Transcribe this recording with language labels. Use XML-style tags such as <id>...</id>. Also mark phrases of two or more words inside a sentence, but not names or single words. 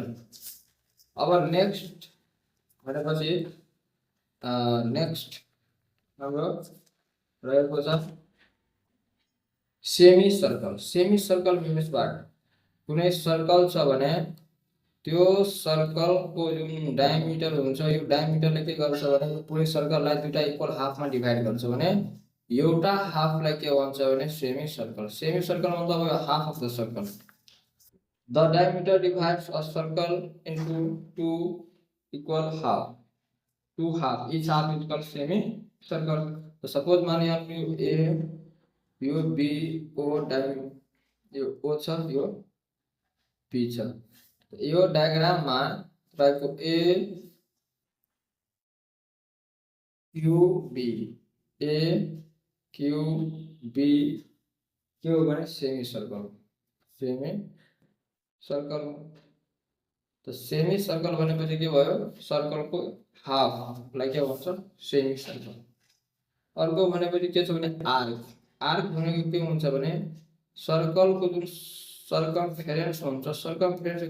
<ne>अब नेक्स्ट भनेपछि नेक्स्ट हाम्रो रहेको छ</ne> <en>semi circle means what</en> <ne>कुनै सर्कल छ भने त्यो सर्कलको जुन डायमिटर हुन्छ यो डायमिटरले के गर्छ भने पुरै सर्कललाई दुईटा</ne> <en>equal halfमा</en> <ne>डिभाइड गर्छ भने एउटा हाफलाई के भन्छ भने</ne> <en>semi circle</en> <ne>मतलब</ne> <en>half of the circle the diameter divides a circle into two equal half two half each half is called semi circle</en> <ne>तो सपोज</ne> <hi>माने आप</hi> <ne>ए यो बी ओ डायमिटर यो ओ छ यो पी छ यो डायग्राममा तपाईँको ए क्यू बी के हो भने</ne> <en>semi circle</en> <ne>तो</ne> <en>semi circle</en> <ne>भनेपछि के भयो सर्कलको हाफलाई के भन्छ</ne> <en>semi circle</en> <ne>अर्को भनेपछि के छ भने आर्क भनेको के हुन्छ भने सर्कलको जुन सर्कमफेरेन्स हुन्छ सर्कमफेरेन्सको</ne>